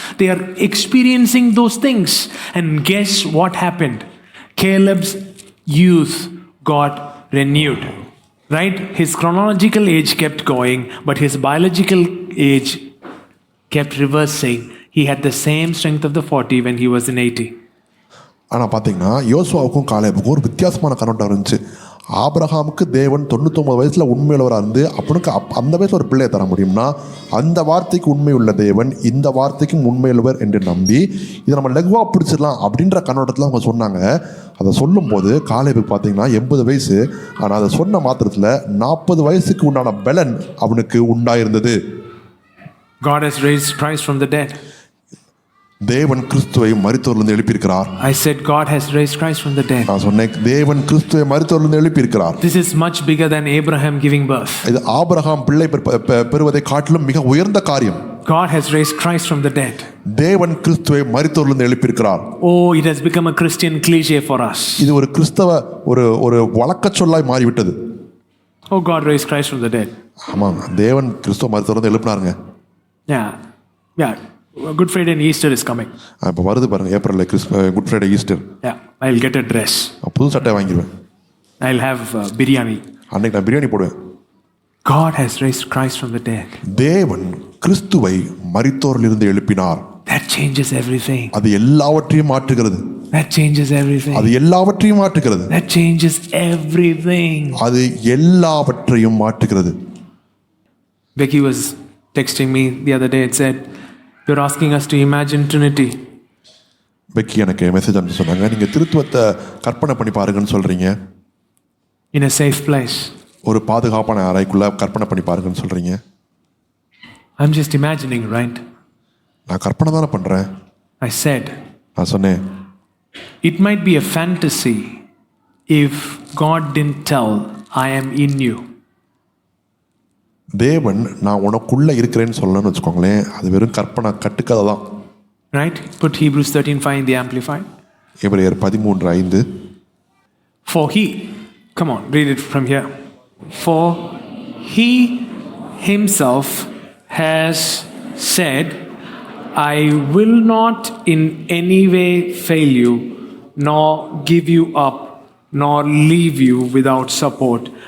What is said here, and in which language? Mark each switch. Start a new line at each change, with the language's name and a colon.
English: They are experiencing those things. And guess what happened? Caleb's youth got renewed. Right? His chronological age kept going, but his biological age kept reversing. He had the same strength of the 40 when he was in 80.
Tamil: ஆனால் பார்த்தீங்கன்னா யோசுவாவுக்கும் காலேபுக்கும் ஒரு வித்தியாசமான கண்ணோட்டம் இருந்துச்சு. ஆபிரகாமுக்கு தேவன் 99 வயசுல உண்மையுள்ளவராக இருந்து அப்பனுக்கு அந்த வயசுல ஒரு பிள்ளையை தர முடியும்னா அந்த வார்த்தைக்கு உண்மை உள்ள தேவன் இந்த வார்த்தைக்கும் உண்மையுள்ளவர் என்று நம்பி இதை நம்ம லகுவா பிடிச்சிடலாம் அப்படின்ற கண்ணோட்டத்தில் அவங்க சொன்னாங்க. அதை சொல்லும்போது காலேபுக்கு பார்த்தீங்கன்னா 80 வயசு. ஆனால் அதை சொன்ன மாத்திரத்தில் 40 வயசுக்கு உண்டான பலன் அவனுக்கு உண்டாயிருந்தது.
English: God has raised Christ from the dead.
Tamil: தேவன் கிறிஸ்துவை மரித்தோரிலிருந்து எழுப்பியிருக்கிறார்.
English: I said God has raised Christ from the dead.
Tamil: நான் சொன்னேன் தேவன் கிறிஸ்துவை மரித்தோரிலிருந்து எழுப்பியிருக்கிறார்.
English: This is much bigger than Abraham giving birth.
Tamil: இது ஆபிரகாம் பிள்ளை பெறுவதை காட்டிலும் மிக உயர்ந்த காரியம்.
English: God has raised Christ from the dead.
Tamil: தேவன் கிறிஸ்துவை மரித்தோரிலிருந்து எழுப்பியிருக்கிறார்.
English: Oh, it has become a Christian cliche for us.
Tamil: இது ஒரு கிறிஸ்தவ ஒரு வழக்கச் சொல்லாய் மாறிவிட்டது.
English: Oh, God raised Christ from the dead.
Tamil: ஆமாங்க, தேவன் கிறிஸ்துவ மரித்தோரிலிருந்து எழுப்பினாருங்க.
English: Yeah. Good Friday and Easter is coming.
Tamil: இப்போ வருது பாருங்க, ஏப்ரல்ல good Friday Easter.
English: Yeah, I'll get a dress.
Tamil: புது சட்டை வாங்கிடுவேன்.
English: I'll have biryani.
Tamil: அன்னைக்கு நான் பிரியாணி போடுவேன்.
English: God has raised Christ from the dead.
Tamil: தேவன் கிறிஸ்துவை மரித்தோரிலிருந்து எழுப்பினார்.
English: That changes everything.
Tamil: அது எல்லாவற்றையும் மாற்றுகிறது.
English: That changes everything.
Tamil: அது எல்லாவற்றையும் மாற்றுகிறது.
English: That changes everything.
Tamil: அது எல்லாவற்றையும் மாற்றுகிறது.
English: Becky was texting me the other day and said, "You're asking us to imagine Trinity."
Tamil: Peggy எனக்கு மெசேஜ் அனுப்பி சொன்னாங்க, நீங்க திருத்துவத்தை கற்பனை பண்ணி பாருங்கன்னு சொல்றீங்க.
English: In a safe place.
Tamil: ஒரு பாதுகாப்பான அறைக்குள்ள கற்பனை பண்ணி பாருங்கன்னு சொல்றீங்க.
English: I'm just imagining, right?
Tamil: நான் கற்பனை தானே பண்றேன்.
English: I said,
Tamil: நான் சொன்னேன்,
English: it might be a fantasy if God didn't tell, I am in you.
Tamil: தேவன் நான் உனக்குள்ள இருக்கிறேன்னு சொல்லணும்னு வச்சுக்கோங்களேன், அது வெறும் கற்பனை கட்டுக்கதை தான்.
English: Right? Put Hebrews 13:5 in the Amplified.
Tamil: எபிரேயர் 13:5.
English: For he, come on, read it from here. For he himself has said, I will not in any way fail you, nor give you up, nor leave you without support.